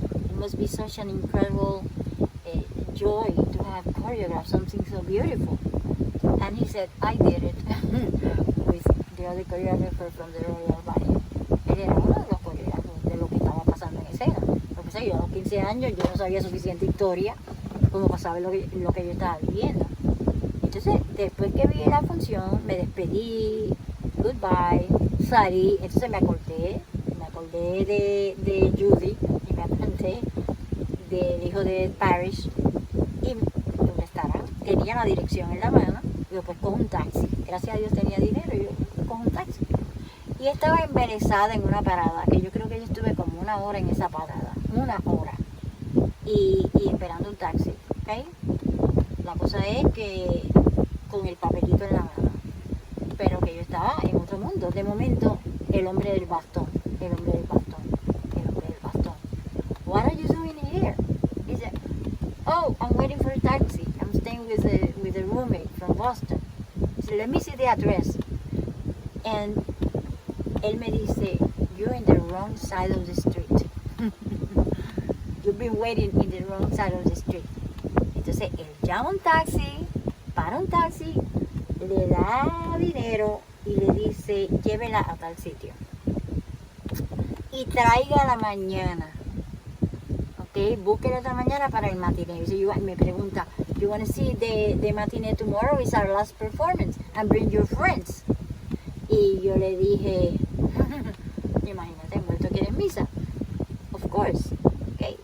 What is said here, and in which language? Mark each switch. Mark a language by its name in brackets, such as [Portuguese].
[English] It must be such an incredible joy to have choreographed something so beautiful. And he said, I did it with the other choreographer from the Royal Ballet. [Spanish] Él era uno de los coreógrafos de lo que estaba pasando en escena. Lo que sé, yo a los 15 años yo no sabía suficiente historia como para saber lo que yo estaba viviendo. Entonces, después que vi la función, me despedí, goodbye, salí, entonces me acordé de Judy y me acordé del hijo de Ed Parrish y ¿dónde estará? Tenía la dirección en la mano, y yo pues cojo un taxi, gracias a Dios tenía dinero y yo cojo un taxi. Y estaba embelesada en una parada, que yo creo que yo estuve como 1 hora en esa parada, 1 hora. y esperando un taxi, ¿ok? La cosa es que con el papelito en la mano, pero que yo estaba en otro mundo. De momento, el hombre del bastón, el hombre del bastón, el hombre del bastón. [English] What are you doing here? He said, oh, I'm waiting for a taxi. I'm staying with a roommate from Boston. He said, let me see the address. And [Spanish] él me dice, [English] you're in the wrong side of the street. You've been waiting in the wrong side of the street. [Spanish] Entonces él llama un taxi, para un taxi, le da dinero y le dice, llévela a tal sitio. Y traiga la mañana. Ok, búsquela esta mañana para el matiné. Y me pregunta, [English] you want to see the matinee tomorrow? It's our last performance. And bring your friends. [Spanish] Y yo le dije, imagínate, muerto que eres misa. [English] Of course. Okay.